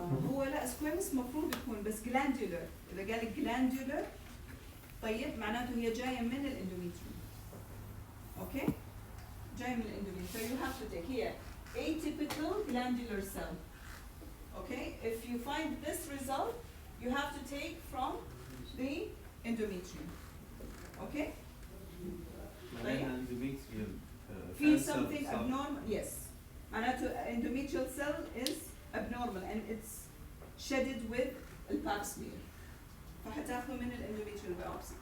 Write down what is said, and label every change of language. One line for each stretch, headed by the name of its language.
Arabic: هو لا سكويمس مفروض يكون بس جلاندولر. اذا قال جلاندولر طيب معناته هي جايه من الاندوميتريوم. اوكي؟ جاي من الاندوميتريوم.
English: So you have to take here atypical glandular cell. Okay? If you find this result, you have to take from the endometrium. Okay?
Arabic: معناها endometrial
English: في something abnormal. Yes. معناته endometrial cell is abnormal and it's shedded with الباب smear.
Arabic: فحتاخذوا من الاندوميتريال biopsy.